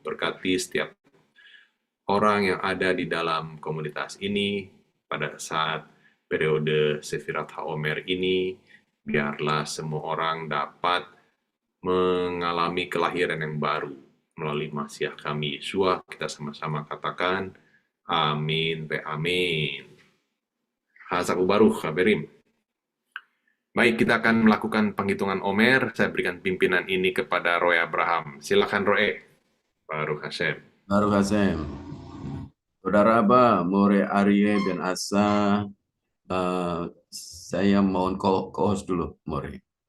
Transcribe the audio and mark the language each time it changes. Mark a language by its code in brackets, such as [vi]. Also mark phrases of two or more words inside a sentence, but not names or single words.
[id] Berkati setiap orang yang ada di dalam komunitas ini, pada saat periode Sefirat HaOmer ini, biarlah semua orang dapat mengalami kelahiran yang baru melalui Masiah kami Yeshua. Kita sama-sama katakan [he] אמן ואמן. חזקו ברוך החברים. [id] Baik, kita akan melakukan penghitungan Omer. Saya berikan pimpinan ini kepada Roy Abraham. Silakan Roy. [he] ברוך השם. ברוך השם. [id] Saudara Abah, More Arye Ben Asa, saya mohon co-host dulu, More.